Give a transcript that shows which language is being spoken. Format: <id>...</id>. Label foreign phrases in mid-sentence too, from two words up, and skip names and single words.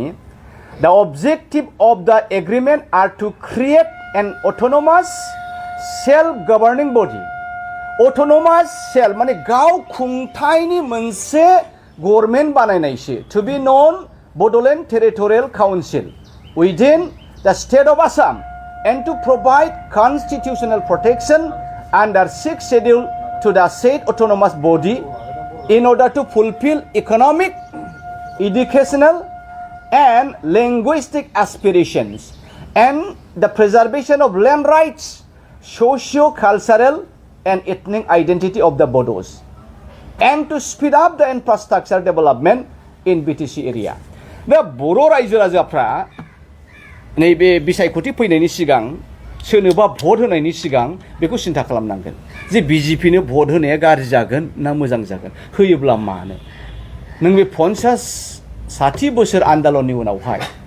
<en>the objective of the agreement are to create an autonomous self governing body autonomous self</en> <brx>माने गाव खुंथायनि मोनसे गभर्नमेन्ट बानायनायसो</brx> <en>to be known Bodoland Territorial Council within the state of Assam and to provide constitutional protection under 6th schedule to the said autonomous body in order to fulfill economic, educational and linguistic aspirations and the preservation of land rights, socio-cultural and ethnic identity of the Bodos and to speed up the infrastructure development in BTC area.</en> <brx>दा बर' रायजो राजाफ्रा नैबे बिसायख'थि फैनायनि सिगां सोरनोबा भट होनायनि सिगां बेखौ सिन्था खालामनांगोन जे बिजेपिनो भट होनाया गाज्रि जागोन ना मोजां जागोन होयोब्ला मानो नों बे 50-60 बोसोर आन्दलननि उनावहाय</brx>